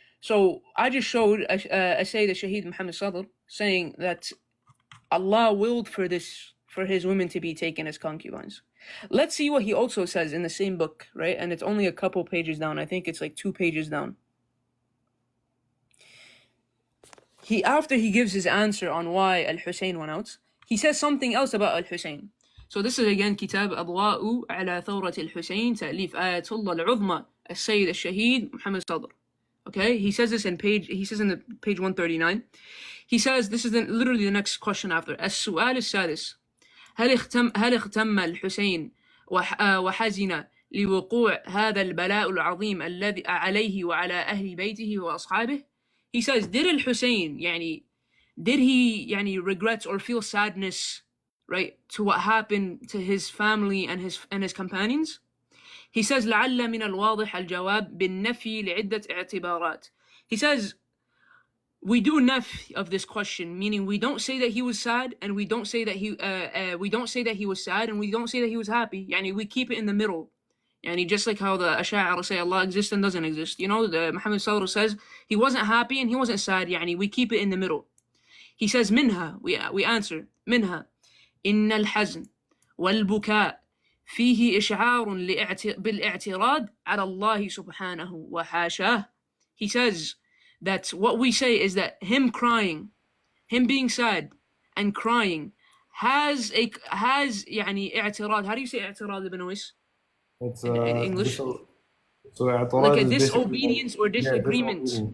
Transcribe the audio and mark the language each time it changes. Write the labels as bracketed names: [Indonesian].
[English] So I just showed a Sayyid al-Shaheed Muhammad Sadr saying that Allah willed for his women to be taken as concubines. Let's see what he also says in the same book, right? And it's only a couple pages down. I think it's like 2 pages down. After he gives his answer on why Al-Hussein went out, he says something else about Al-Hussein. So this is again [Arabic] كتاب أضواء على ثورة الحسين تأليف آية الله العظمى السيد الشهيد محمد صدر. [English] Okay, he says this in page 139. He says, this is literally the next question after. [Arabic] السؤال السادس: هل اختم الحسين وحزن لوقوع هذا البلاء العظيم الذي عليه وعلى أهل بيته وأصحابه? [English] He says, did al-Hussein, did he regret or feel sadness, right, to what happened to his family and his companions? He says, [Arabic] لعل من الواضح الجواب بالنفي لعدة اعتبارات. [English] He says, we do naf of this question, meaning we don't say that he was sad, and we don't say that he was sad, and we don't say that he was happy. We keep it in the middle. Just like how the Ash'ari say Allah exists and doesn't exist. The Muhammad Sallallahu says he wasn't happy and he wasn't sad. We keep it in the middle. He says, [Arabic] منها, [English] we answer, [Arabic] منها إن الحزن والبكاء فيه إشعار بالاعتراض على الله سبحانه وحاشاه. [English] He says that what we say is that him crying, him being sad and crying has اعتراض. How do you say اعتراض, Ibn Uwais? It's in English? So like a disobedience or disagreement